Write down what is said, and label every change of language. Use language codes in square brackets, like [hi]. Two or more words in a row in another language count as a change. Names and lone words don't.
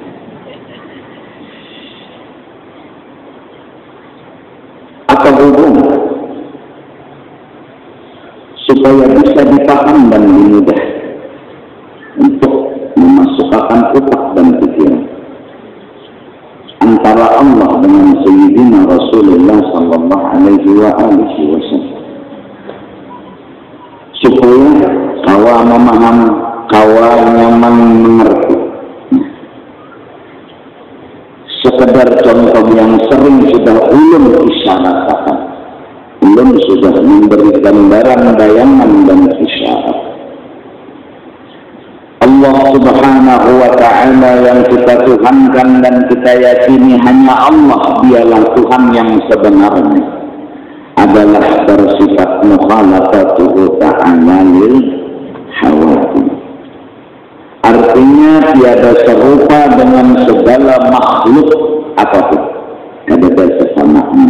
[id] Apa hubungan supaya bisa dipaham dan dimudah untuk memasukkan otak dan pikiran antara Allah dengan Sayyidina Rasulullah [ar] sallallahu alaihi wasallam, [bjn] supaya kawa memahami, kawa nyaman mengerti. [id] Sekedar contoh yang sering sudah ulun isyaratkan, ulun sudah memberi gambaran, bayangan dan isyarat. Allah [ar] subhanahu wa ta'ala [id] yang kita tuhankan dan kita yakini hanya Allah dialah Tuhan yang sebenarnya, adalah bersifat [ar] mukhalafatuhu ta'ala lil hawadith. [id] Artinya tiada serupa dengan segala makhluk apapun, ada kesamaan.